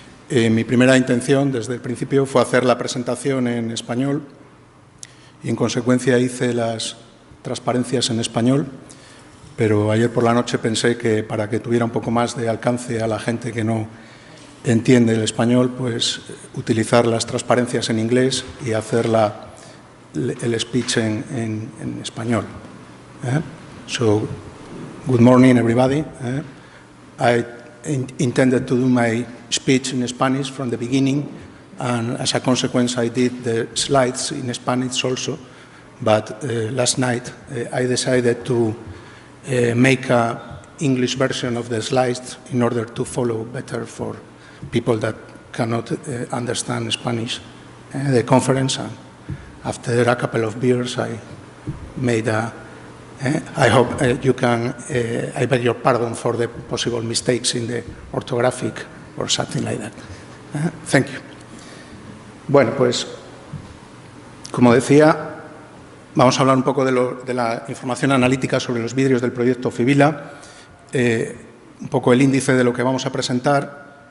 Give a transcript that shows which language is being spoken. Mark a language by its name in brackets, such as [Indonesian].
[Spanish] Mi primera intención desde el principio fue hacer la presentación en español y en consecuencia hice las transparencias en español, pero ayer por la noche pensé que para que tuviera un poco más de alcance a la gente que no entiende el español, pues utilizar las transparencias en inglés y hacer el speech en español. [English] So, good morning, everybody. I intended to do my speech in Spanish from the beginning, and as a consequence, I did the slides in Spanish also. But last night, I decided to make an English version of the slides in order to follow better for people that cannot understand Spanish, the conference. And after a couple of beers, I made I hope you can, I beg your pardon for the possible mistakes in the orthographic or something like that. Thank you. [Spanish] Bueno, pues, como decía, vamos a hablar un poco de la información analítica sobre los vidrios del proyecto Fibila, un poco el índice de lo que vamos a presentar.